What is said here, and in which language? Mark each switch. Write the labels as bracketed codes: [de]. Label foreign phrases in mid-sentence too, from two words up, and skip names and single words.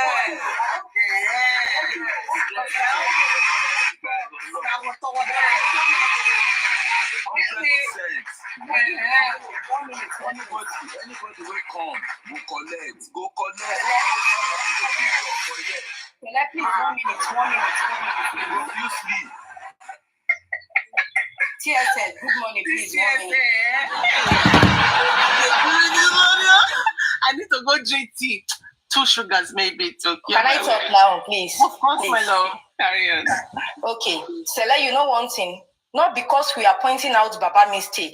[en] Anybody will come, go collect. Please, 1 minute. You sleep. TSS, good morning, please. I need to go drink tea. 2 sugars, maybe. Can I talk now, please? Of course, my love. Carry on. Okay. Stella, you know one thing? Not because we are pointing out Baba's mistake.